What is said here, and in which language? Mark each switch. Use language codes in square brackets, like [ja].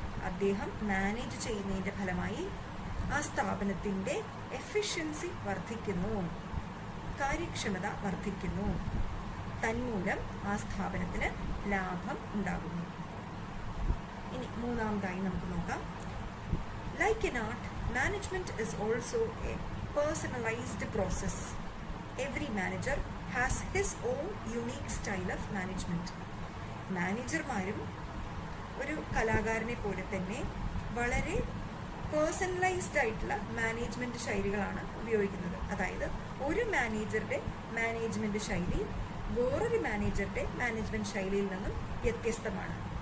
[ml] അദ്ദേഹം മാനേജ് ചെയ്യുന്നതിന്റെ ഫലമായി ആ സ്ഥാപനത്തിന്റെ എഫിഷ്യൻസി വർദ്ധിക്കുന്നു, കാര്യക്ഷമത വർദ്ധിക്കുന്നു, തന്മൂലം ആ സ്ഥാപനത്തിന് ലാഭം ഉണ്ടാകുന്നു. ഇനി മൂന്നാമതായി നമുക്ക് നോക്കാം. [en] Like in art, management is also a personalized process. Every manager has his own unique style of management. [ml] മാനേജർമാരും ഒരു കലാകാരനെ പോലെ തന്നെ വളരെ പേഴ്സണലൈസ്ഡ് ആയിട്ടുള്ള മാനേജ്മെന്റ് ശൈലികളാണ് ഉപയോഗിക്കുന്നത്. അതായത് ഒരു മാനേജറുടെ മാനേജ്മെന്റ് ശൈലി വേറൊരു മാനേജറുടെ മാനേജ്മെന്റ് ശൈലിയിൽ നിന്നും വ്യത്യസ്തമാണ്.